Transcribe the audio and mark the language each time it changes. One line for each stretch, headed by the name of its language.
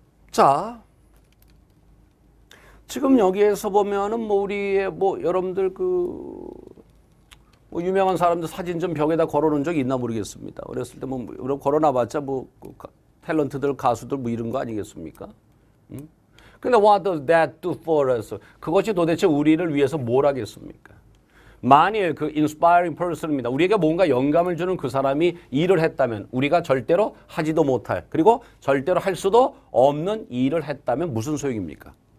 Korean: 자, 지금 여기에서 보면은 뭐 우리의 뭐 여러분들 그 뭐 유명한 사람들 사진 좀 벽에다 걸어놓은 적 있나 모르겠습니다. 어렸을 때 뭐 걸어놔봤자 뭐 탤런트들 가수들 뭐 이런 거 아니겠습니까? 근데
English: what does that do for us?
Korean: 그것이 도대체 우리를 위해서 뭘 하겠습니까? 만일 그 inspiring person입니다. 우리에게 뭔가 영감을 주는 그 사람이 일을 했다면 우리가 절대로 하지도 못할 그리고 절대로 할 수도 없는 일을 했다면 무슨 소용입니까?